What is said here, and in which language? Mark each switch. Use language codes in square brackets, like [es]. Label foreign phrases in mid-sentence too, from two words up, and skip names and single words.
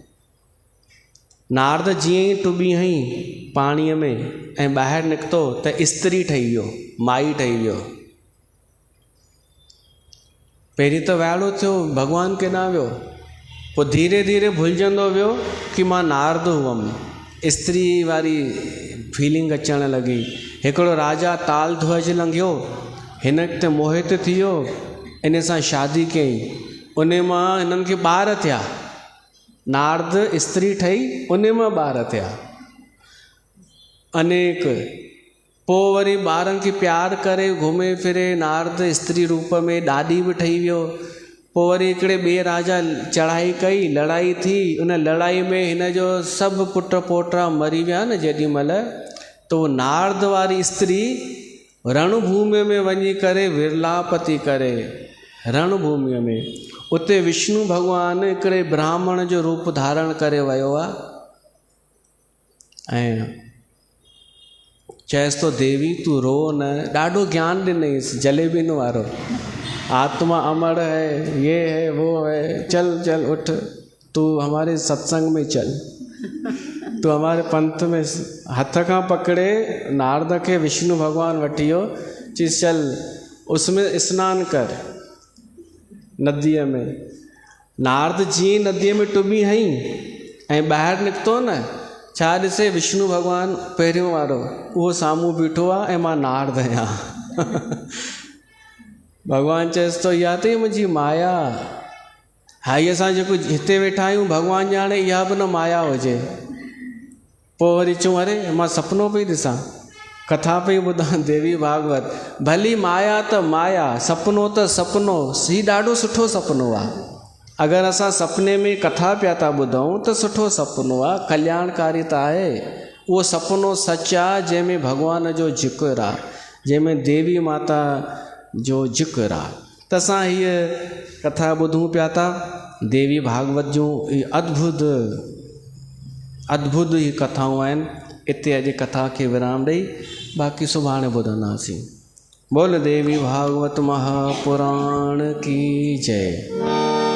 [sd] नारद जीअं ई टुॿी हई पाणीअ में ऐं ॿाहिरि निकितो त स्त्री ठही वियो, माई ठही वियो। पहिरीं त वाइड़ो थियो, भॻवानु केॾांहुं वियो, पोइ धीरे धीरे भुलिजंदो वियो कि मां नारद हुअमि। स्त्री वारी फीलिंग अचणु लॻी। हिकिड़ो राजा ताल ध्वज लंघियो, हिन ते मोहित थी वियो, इन सां शादी कई, उन मां हिननि खे ॿार थिया। नारद स्त्री ठही, उन मां ॿार थिया अनेक। पोइ वरी ॿारनि खे प्यार करे घुमे फिरे नारद स्त्री रूप में ॾाॾी बि ठही वियो। पोइ वरी हिकिड़े ॿिए राजा चढ़ाई कई, लड़ाई थी, उन लड़ाई में हिन जो सभु पुट पोटा मरी विया न जेॾी महिल, त उहो नारद वारी स्त्री रणभूमि में वञी करे विरलाप थी करे। रणभूमिअ में उते विष्णु भॻवानु हिकिड़े ब्राह्मण जो रूप धारण करे वियो आहे ऐं चएसि थो देवी तूं रो न। ॾाढो ज्ञान ॾिनईसि जलेबीन वारो, [hi] आत्मा अमर है, ये है वो है, चल चल उठ, तू हमारे सत्संग में चल, तू हमारे पंथ में। [sd] हथ खां पकड़े नारद खे विष्णु भगवान वठी वियो, चीस [hi] चल उसमें स्नान कर [sd] नदीअ में। नारद जीअं नदीअ में टुॿी हई ऐं ॿाहिरि निकितो न, छा ॾिसे विष्णु भगवान पहिरियों वारो उहो साम्हूं बीठो आहे ऐं मां नारद आहियां। भॻवानु चएसि थो इहा त मुंहिंजी माया। हाई असां जेको हिते वेठा आहियूं भॻवानु ॼाणे इहा बि न माया हुजे। पोइ वरी चऊं अरे मां सपनो पई ॾिसां, कथा पई ॿुधां देवी भागवत। भली माया त माया, सपनो त सपनो, ही ॾाढो सुठो सपनो आहे। अगरि असां सपने में कथा पिया था ॿुधूं त सुठो सपनो आहे, कल्याणकारी त आहे। उहो सपनो सच आहे जंहिंमें भॻवान जो ज़िक्र आहे, जंहिंमें देवी माता जो ज़िक्र आहे। त असां हीअ कथा ॿुधूं पिया था देवी भागवत जूं, अद्भुत ही कथाऊं आहिनि। इते अॼु कथा खे विराम ॾेई बाक़ी सुभाणे ॿुधंदासीं। [hi] बोल देवी भागवत महापुराण की जय।